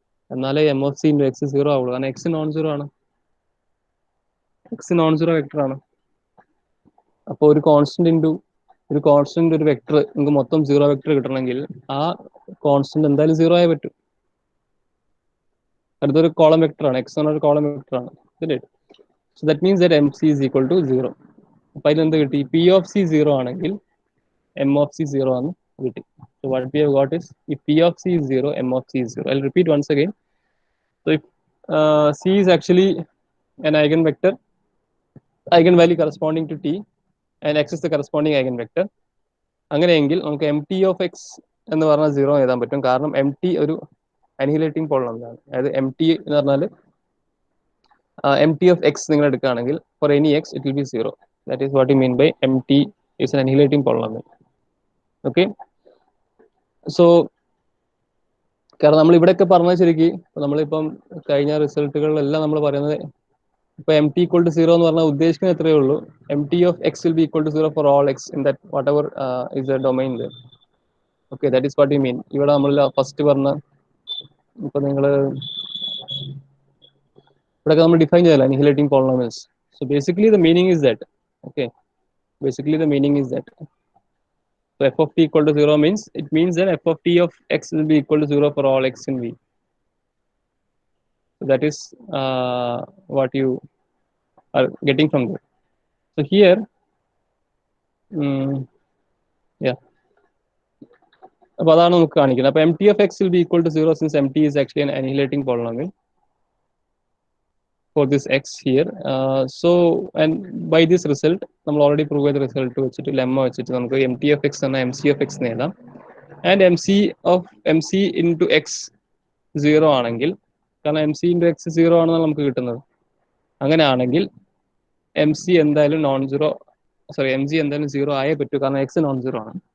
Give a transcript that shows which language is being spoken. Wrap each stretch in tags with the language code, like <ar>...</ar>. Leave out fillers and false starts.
<ml>എന്നാലേ M of C into X 0 ആവുള്ളൂ, കാരണം എക്സ് നോൺ സീറോ ആണ്. എക്സ് നോൺ സീറോ വെക്ടർ ആണ്. അപ്പോൾ ഒരു കോൺസ്റ്റന്റ് ഒരു വെക്ടർ നിങ്ങൾക്ക് മൊത്തം 0 വെക്ടർ കിട്ടണമെങ്കിൽ ആ കോൺസ്റ്റന്റ് എന്തായാലും 0 ആയേ പറ്റൂ. അടുത്തൊരു കോളം വെക്ടർ ആണ്, എക്സ് എന്നൊരു കോളം വെക്ടർ ആണ്.</ml> <en>So that means that MC is equal to 0.</en> <ml>അപ്പോൾ അതിലെന്ത് കിട്ടി? P of C 0 ആണെങ്കിൽ M of C 0 ആണ് കിട്ടി.</ml> <en>So what we have got is, if P of C is 0, M of C is 0. I'll repeat once again. So if C is actually an eigenvector, eigenvalue corresponding to T, and X is the corresponding eigenvector,</en> <ml>അങ്ങനെയെങ്കിൽ നമുക്ക് M T of X എന്ന് പറഞ്ഞാൽ 0 എഴുതാൻ പറ്റും. കാരണം M T ഒരു അനിഹിലേറ്റിംഗ് പോളിനോമിയലാണ്. അതായത് എം ടി എന്ന് പറഞ്ഞാൽ എം ടി ഓഫ് എക്സ് നിങ്ങൾ എടുക്കുകയാണെങ്കിൽ</ml> <en>For any x it will be 0. That is what you mean by m t is an annihilating polynomial. Okay, so</en> <ml>കാരണം നമ്മൾ ഇവിടെയൊക്കെ പറഞ്ഞത് ശരിക്കും നമ്മളിപ്പം കഴിഞ്ഞ റിസൾട്ടുകളിലെല്ലാം നമ്മൾ പറയുന്നത് ഇപ്പൊ എം ടി ഈക്വൽ ടു 0 എന്ന് പറഞ്ഞാൽ ഉദ്ദേശിക്കുന്നത് എത്രയേ ഉള്ളൂ,</ml> <en>M t of x will be equal to 0 for all x in that whatever is the domain. Okay, that is what you mean.</en> <ml>ഇവിടെ നമ്മൾ ഫസ്റ്റ് പറഞ്ഞ ഇപ്പൊ നിങ്ങൾ ഇവിടെയൊക്കെ നമ്മൾ ഡിഫൈൻ ചെയ്തല്ലോ അനിഹിലേറ്റിംഗ് polynomials.</ml> <en>So basically the meaning is that. Okay, basically the meaning is that, so f of t equal to 0 means, it means that f of t of x will be equal to 0 for all x in V. So that is what you are getting from there. So here yeah,</en> <ml>അപ്പോൾ അതാണ് നമുക്ക് കാണിക്കുന്നത്.</ml> <en>അപ്പോൾ mt of x will be equal to 0 since mt is actually an annihilating polynomial for this x here. So and by this result</en> <ml>നമ്മൾ already prove ചെയ്ത result വെച്ചിട്ട് lemma വെച്ചിട്ട് നമുക്ക് mt of x എന്ന mc of x നേടാം. And mc into x 0 ആണെങ്കിൽ, കാരണം mc into x 0 ആണെന്നാണ് നമുക്ക് കിട്ടുന്നത്, അങ്ങനെയാണെങ്കിൽ mc എന്തായാലും നോൺ സീറോ, സോറി mg എന്തായാലും 0 ആയേ പറ്റൂ, കാരണം x നോൺ സീറോ ആണ്.</ml>